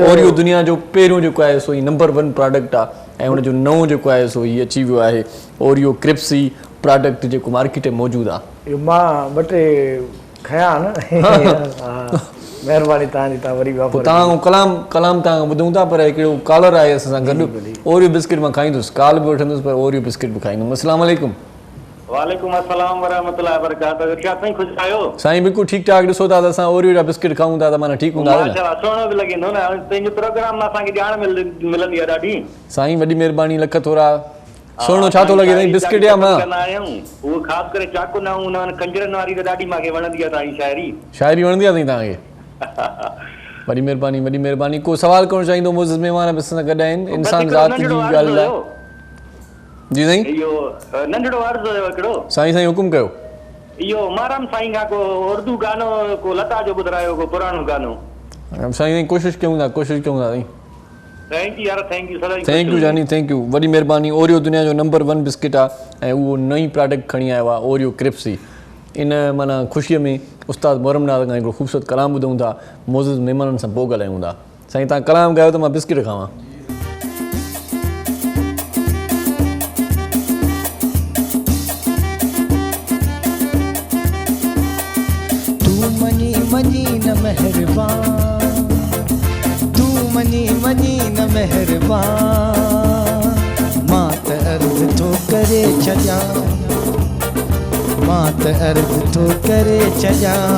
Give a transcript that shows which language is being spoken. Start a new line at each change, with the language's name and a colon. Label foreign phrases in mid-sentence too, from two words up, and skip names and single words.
Sindhi: ओरियो दुनिया जो पहिरियों जेको आहे सो ही नंबर 1 प्रोडक्ट आहे, ऐं हुनजो नओं जेको आहे सो ही अची वियो आहे ओरियो क्रिप्सी प्रोडक्ट, जेको मार्केट में मौजूदु आहे। इहो मां ॿ टे खयां न, महिरबानी तव्हांजी, तव्हां वरी वापसि तव्हां कलाम तव्हां ॿुधूं था, पर हिकिड़ो कॉलर आहे असां सां गॾु। ओरियो बिस्किट मां खाईंदुसि, कॉल बि वठंदुसि, पर ओरियो बिस्किट बि खाईंदुमि।
Arabic: السلام عليكم. وعليكم السلام ورحمة الله وبركاته.
Sindhi: क्या साईं ख़ुशि आहियो? साईं बिल्कुलु ठीकु ठाक। ॾिसो था त असां ओरियो जा बिस्किट खाऊं था त माना ठीकु हूंदा। माशाअल्लाह, सुहिणो बि लॻंदो न, पंहिंजो प्रोग्राम मां असांखे ॼाण मिलंदी आहे ॾाढी। साईं वॾी महिरबानी, लख थोरा। सुहिणो छा थो लॻे साईं बिस्किट या मां? उहो ख़ासि करे चाकू न उन खंजरनि वारी त ॾाढी मूंखे वणंदी आहे। तव्हांजी शाइरी वणंदी आहे साईं तव्हांखे? वॾी महिरबानी, वॾी महिरबानी। को सवाल करणु चाहींदो? मुज़िज़ महिमान बि असां सां गॾु आहिनि, इंसान ज़ात जी ॻाल्हि आहे। जी साईं। इहो नंढड़ो अर्ज़ु हुयो हिकिड़ो। साईं हुकुम कयो। इहो माराम साईं खां को उर्दू गानो को लता जो ॿुधायो, को पुराणो गानो। साईं कोशिशि कयूं था साईं।
English: thank you यार, thank you जानी, thank you,
Sindhi: वॾी महिरबानी। ओरियो दुनिया जो नंबर 1 बिस्किट आहे, ऐं उहो नई प्रोडक्ट खणी आयो आहे ओरियो क्रिप्सी। इन माना ख़ुशीअ में उस्ताद मोहरम नाज़ खां हिकिड़ो ख़ूबसूरत कलाम ॿुधूं था, मोज़िज़ महिमाननि सां पोइ ॻाल्हायूं था। साईं तव्हां कलाम ॻायो त मां बिस्किट खावां। मनी न मेहरबान, तू मनी न मेहरबान, मां त अर्ज़ थो करे छॾियां, मां त अर्ज़ थो करे छॾियां।